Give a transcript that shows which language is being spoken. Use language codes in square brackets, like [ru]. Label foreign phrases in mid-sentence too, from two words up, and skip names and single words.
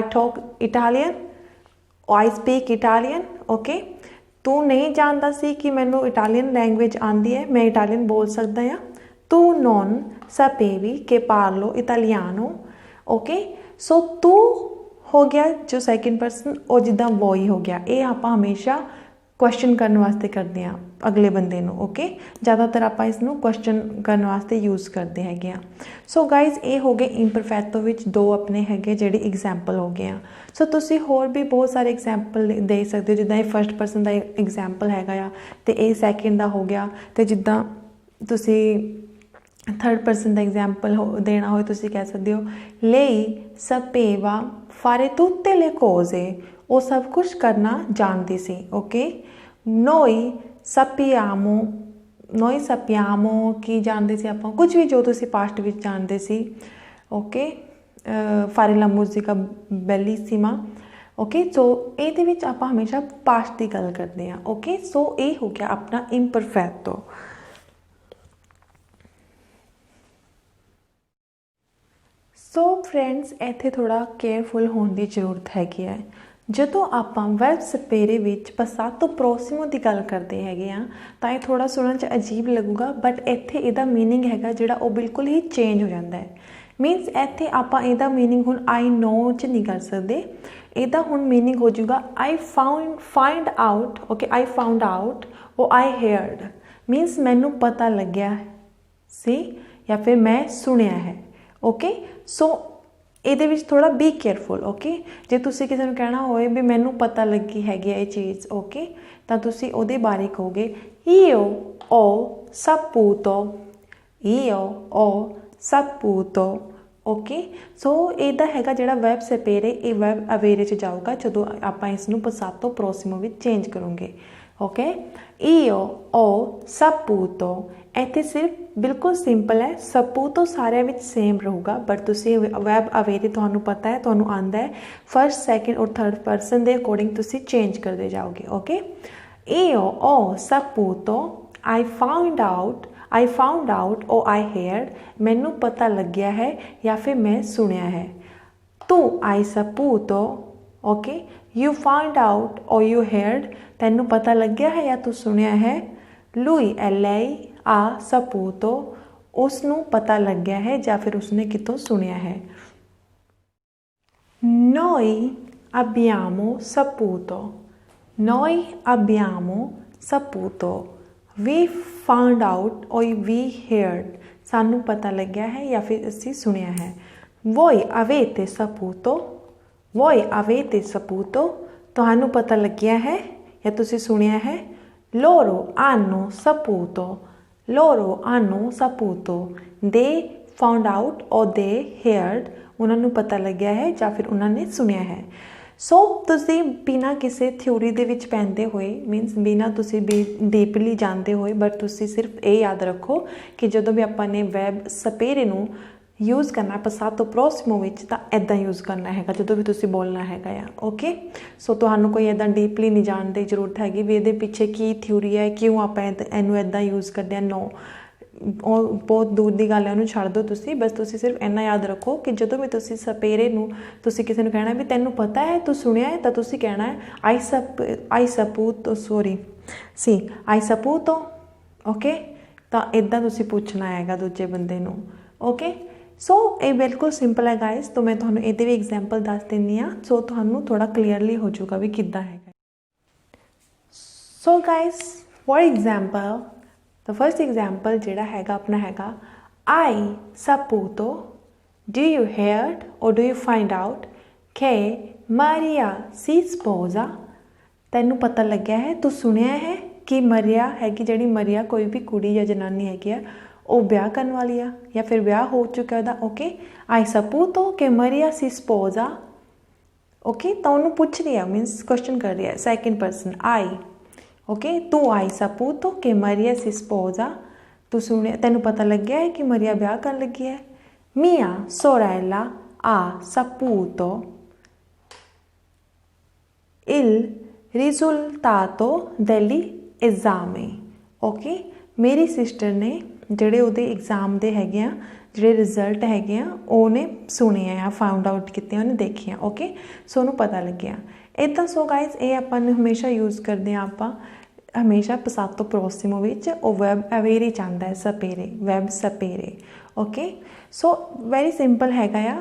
[en] talk Italian or I speak Italian [pa] ਓਕੇ ਤੂੰ ਨਹੀਂ ਜਾਣਦਾ ਸੀ ਕਿ ਮੈਨੂੰ [en] Italian language [pa] ਆਤੀ ਹੈ ਮੈਂ ਇਟਾਲੀਅਨ ਬੋਲ ਸਕਦਾ ਹਾਂ [it] tu non sapevi che parlo italiano [en] okay so [pa] तू ਹੋ ਗਿਆ ਜੋ [en] second person [pa] ਔਰ ਜਿੱਦਾਂ ਵੋਈ ਹੋ ਗਿਆ ਯੇ ਆਪ ਹਮੇਸ਼ਾ ਕੁਐਸਚਨ ਕਰਨੇ ਵਾਸਤੇ ਕਰਤੇ ਹੈਂ ਅਗਲੇ ਬੰਦੇ ਨੂੰ ਓਕੇ ਜ਼ਿਆਦਾਤਰ ਆਪ ਇਸਨੂੰ ਕੁਐਸਚਨ ਕਰਨੇ ਵਾਸਤੇ ਯੂਜ਼ ਕਰਤੇ ਹੈਂ [en] so guys [pa] ਯੇ ਹੋ ਗਏ ਇੰਪਰਫੈਕਟੋ ਵਿੱਚ ਦੋ ਅਪਨੇ ਹੈ ਜਿਹੜੇ ਐਗਜ਼ਾਮਪਲ ਹੋ ਗਏ ਹੈਂ ਸੋ ਤੁਸੀਂ ਹੋਰ ਭੀ ਬਹੁਤ ਸਾਰੇ ਐਗਜ਼ਾਮਪਲ ਦੇ ਸਕਤੇ ਹੋ ਜਿੱਦਾਂ ਯੇ [en] first person [pa] ਕਾ ਐਗਜ਼ਾਮਪਲ ਹੈਗਾ ਤੋ ਯੇ ਸੈਕੰਡ ਕਾ ਹੋ ਗਿਆ ਤੋ ਜਿੱਦਾਂ ਤੁਸੀਂ [en] third person [pa] ਕਾ ਐਗਜ਼ਾਮਪਲ ਦੇਣਾ ਹੋ ਤੁਸੀਂ ਕਹਿ ਸਕਤੇ ਹੋ [it] lei sapeva fare tutte le cose [pa] ਵੋ ਸਭ ਕੁਛ ਕਰਨਾ ਜਾਣਤੀ ਸੀ ਓਕੇ [it] noi sappiamo [pa] ਕੀ ਜਾਣਤੇ ਸੀ ਆਪ ਕੁਛ ਭੀ ਜੋ ਤੁਸੀਂ ਪਾਸਟ ਵਿੱਚ ਜਾਣਤੇ ਸੀ ਓਕੇ [it] fare la musica bellissima [en] okay so [pa] ਯੇ ਵਿੱਚ ਆਪ ਹਮੇਸ਼ਾ ਪਾਸਟ ਕੀ ਗੱਲ ਕਰਤੇ ਹੈਂ [en] okay so [pa] ਯੇ ਹੋ ਗਿਆ ਅਪਨਾ ਇੰਪਰਫੈਕਟੋ [en] so friends [pa] ਇੱਥੇ ਥੋੜਾ ਕੇਅਰਫੁਲ ਹੋਣੇ ਕੀ ਜ਼ਰੂਰਤ ਹੈਗੀ ਹੈ ਜਦੋਂ ਆਪਾਂ [it] verbo sapere [pa] ਵਿੱਚ [it] passato prossimo [pa] ਦੀ ਗੱਲ ਕਰਦੇ ਹੈਗੇ ਆ ਤਾਂ ਇਹ ਥੋੜਾ ਸੁਣਨ 'ਚ ਅਜੀਬ ਲੱਗੂਗਾ ਬਟ ਇੱਥੇ ਇਹਦਾ ਮੀਨਿੰਗ ਹੈਗਾ ਜਿਹੜਾ ਉਹ ਬਿਲਕੁਲ ਹੀ ਚੇਂਜ ਹੋ ਜਾਂਦਾ ਹੈ ਮੀਨਸ ਇੱਥੇ ਆਪਾਂ ਇਹਦਾ ਮੀਨਿੰਗ ਹੁਣ [en] I know [pa] 'ਚ ਨਹੀਂ ਕਰ ਸਕਦੇ ਇਹਦਾ ਹੁਣ ਮੀਨਿੰਗ ਹੋ ਜਾਊਗਾ [en] I find out okay I found out [pa] ਉਹ [en] I heard means [pa] ਮੈਨੂੰ ਪਤਾ ਲੱਗਿਆ ਸੀ ਜਾਂ ਫਿਰ ਮੈਂ ਸੁਣਿਆ ਹੈ [en] okay so [pa] ਇਹਦੇ ਵਿੱਚ ਥੋੜਾ [en] be careful okay [pa] ਜੇ ਤੁਸੀਂ ਕਿਸੇ ਨੂੰ ਕਹਿਣਾ ਹੋਏ ਵੀ ਮੈਨੂੰ ਪਤਾ ਲੱਗੀ ਹੈਗੀ ਇਹ ਚੀਜ਼ ਓਕੇ ਤਾਂ ਤੁਸੀਂ ਉਹਦੇ ਬਾਰੇ ਕਹੋਗੇ [it] io ho saputo [en] okay so [pa] ਇਹਦਾ ਹੈਗਾ ਜਿਹੜਾ [it] verbo sapere [pa] ਇਹ [it] verbo avere [pa] 'ਚ ਜਾਊਗਾ ਜਦੋਂ ਆਪਾਂ ਇਸ ਨੂੰ [it] passato prossimo [pa] ਵਿੱਚ ਚੇਂਜ ਕਰੋਗੇ ओके [it] io ho saputo [pa] ਇੱਥੇ ਸਿਰਫ ਬਿਲਕੁਲ ਸਿੰਪਲ ਹੈ ਸਪੂਤੋ ਸਾਰਿਆਂ ਵਿੱਚ ਸੇਮ ਰਹੂਗਾ ਬਟ ਤੁਸੀਂ [it] verbo avere [pa] ਤੁਹਾਨੂੰ ਪਤਾ ਹੈ ਤੁਹਾਨੂੰ ਆਉਂਦਾ ਹੈ [en] first second or third person [pa] ਦੇ ਅਕੋਰਡਿੰਗ ਤੁਸੀਂ ਚੇਂਜ ਕਰਦੇ ਜਾਓਗੇ ਓਕੇ [it] io ho saputo [en] I found out or I heard [pa] ਮੈਨੂੰ ਪਤਾ ਲੱਗਿਆ ਹੈ ਜਾਂ ਫਿਰ ਮੈਂ ਸੁਣਿਆ ਹੈ [it] tu hai saputo [pa] ਓਕੇ [en] you found out or you heard [pa] ਤੈਨੂੰ ਪਤਾ ਲੱਗਿਆ ਹੈ ਜਾਂ ਤੂੰ ਸੁਣਿਆ ਹੈ [it] lui e lei ha saputo [pa] ਉਸ ਨੂੰ ਪਤਾ ਲੱਗਿਆ ਹੈ ਜਾਂ ਫਿਰ ਉਸਨੇ ਕਿਤੋਂ ਸੁਣਿਆ ਹੈ [it] noi abbiamo saputo [en] we found out or we heard [pa] ਸਾਨੂੰ ਪਤਾ ਲੱਗਿਆ ਹੈ ਜਾਂ ਫਿਰ ਅਸੀਂ ਸੁਣਿਆ ਹੈ voi [it] avete saputo [pa] ਤੁਹਾਨੂੰ ਪਤਾ ਲੱਗਿਆ ਹੈ ਜਾਂ ਤੁਸੀਂ ਸੁਣਿਆ ਹੈ [it] loro hanno saputo [en] they found out or they heard [pa] ਉਹਨਾਂ ਨੂੰ ਪਤਾ ਲੱਗਿਆ ਹੈ ਜਾਂ ਫਿਰ ਉਹਨਾਂ ਨੇ ਸੁਣਿਆ ਹੈ ਸੋ ਤੁਸੀਂ ਬਿਨਾਂ ਕਿਸੇ ਥਿਊਰੀ ਦੇ ਵਿੱਚ ਪੈਂਦੇ ਹੋਏ ਮੀਨਸ ਬਿਨਾਂ ਤੁਸੀਂ ਡੀਪਲੀ ਜਾਣਦੇ ਹੋਏ ਬਟ ਤੁਸੀਂ ਸਿਰਫ ਇਹ ਯਾਦ ਰੱਖੋ ਕਿ ਜਦੋਂ ਵੀ ਆਪਾਂ ਨੇ [it] verbo sapere [pa] ਨੂੰ ਯੂਜ਼ ਕਰਨਾ [it] passato prossimo [pa] ਵਿੱਚ ਤਾਂ ਇੱਦਾਂ ਯੂਜ਼ ਕਰਨਾ ਹੈ ਜੋ ਭੀ ਤੁਸੀਂ ਬੋਲਣਾ ਹੈ [en] okay so [pa] ਤੁਹਾਨੂੰ ਕੋਈ ਇੱਦਾਂ ਡੀਪਲੀ ਨਹੀਂ ਜਾਣਨੇ ਕੀ ਜ਼ਰੂਰਤ ਹੈਗੀ ਭੀ ਇਹਦੇ ਪਿੱਛੇ ਕੀ ਥਿਊਰੀ ਹੈ ਕਿਉਂ ਆਪਾਂ ਇਹਨੂੰ ਇੱਦਾਂ ਯੂਜ਼ ਕਰਦੇ ਨੋ ਬਹੁਤ ਦੂਰ ਕੀ ਗੱਲ ਹੈ ਉਨ੍ਹਾਂਨੇ ਛੱਡ ਦੋ ਤੁਸੀਂ ਬੱਸ ਤੁਸੀਂ ਸਿਰਫ ਇੰਨਾ ਯਾਦ ਰੱਖੋ ਕਿ ਜੋ ਭੀ ਤੁਸੀਂ ਸਪੇਰੇ ਨੂੰ ਤੁਸੀਂ ਕਿਸੀ ਨੂੰ ਕਹਿਣਾ ਭੀ ਤੈਨੂੰ ਪਤਾ ਹੈ ਤੂੰ ਸੁਣਿਆ ਹੈ ਤਾਂ ਤੁਸੀਂ ਕਹਿਣਾ ਹੈ ਆਈ ਸਪੂਤੋ ਓਕੇ ਤਾਂ ਇੱਦਾਂ ਤੁਸੀਂ ਪੁੱਛਣਾ ਹੈ ਦੂਜੇ ਬੰਦੇ ਨੂੰ [en] okay so [pa] ਯੇ ਬਿਲਕੁਲ ਸਿੰਪਲ ਹੈ ਗਾਈਜ਼ ਤੋ ਮੈਂ ਤੁਹਾਨੂੰ ਇਹਦੇ ਭੀ ਐਗਜ਼ਾਮਪਲ ਦੱਸ ਦਿੰਦੀ ਹਾਂ ਸੋ ਤੁਹਾਨੂੰ ਥੋੜਾ ਕਲੀਅਰਲੀ ਹੋ ਜਾਊਗਾ ਭੀ ਕਿੱਦਾਂ ਹੈ [en] so guys for example the first example [pa] ਜਿਹੜਾ ਹੈਗਾ ਅਪਨਾ ਹੈਗਾ [it] hai saputo [en] do you heard or do you find out [it] che Maria si sposa [pa] ਤੈਨੂੰ ਪਤਾ ਲੱਗਿਆ ਹੈ ਤੂੰ ਸੁਣਿਆ ਹੈ ਕਿ ਮਰੀਆ ਹੈਗੀ ਜਿਹੜੀ ਮਰੀਆ ਕੋਈ ਭੀ ਕੁੜੀ ਯਾ ਜਨਾਨੀ ਹੈਗੀ ਹੈ ਉਹ ਵਿਆਹ ਕਰਨ ਵਾਲੀ ਆ ਜਾਂ ਫਿਰ ਵਿਆਹ ਹੋ ਚੁੱਕਾ ਉਹਦਾ ਓਕੇ [it] hai saputo che Maria si sposa [pa] ਓਕੇ ਤਾਂ ਉਹਨੂੰ ਪੁੱਛ ਰਹੀ ਆ ਮੀਨਸ ਕੁਐਸਚਨ ਕਰ ਰਹੀ ਹੈ [en] second person [pa] ਆਈ ਓਕੇ [it] tu hai saputo che Maria si sposa [pa] ਤੂੰ ਸੁਣਿਆ ਤੈਨੂੰ ਪਤਾ ਲੱਗਿਆ ਹੈ ਕਿ ਮਰੀਆ ਵਿਆਹ ਕਰਨ ਲੱਗੀ ਹੈ [it] mia sorella ha saputo il risultato degli esami [pa] ਓਕੇ ਮੇਰੀ ਸਿਸਟਰ ਨੇ ਜਿਹੜੇ ਉਹਦੇ ਐਗਜ਼ਾਮ ਦੇ ਹੈਗੇ ਆ ਜਿਹੜੇ ਰਿਜ਼ਲਟ ਹੈਗੇ ਆ ਉਹਨੇ ਸੁਣੇ ਆ [en] found out [pa] ਕੀਤੇ ਉਹਨੇ ਦੇਖੇ ਆ [en] okay so [pa] ਉਹਨੂੰ ਪਤਾ ਲੱਗਿਆ ਇੱਦਾਂ [en] so guys [pa] ਇਹ ਆਪਾਂ ਨੂੰ ਹਮੇਸ਼ਾ ਯੂਜ਼ ਕਰਦੇ ਆ ਆਪਾਂ ਹਮੇਸ਼ਾ [it] passato prossimo [pa] ਵਿੱਚ ਉਹ [it] verbo avere [pa] ਜਾਂਦਾ ਹੈ [it] sapere verbo sapere [en] okay so very simple [pa] ਹੈਗਾ ਆ।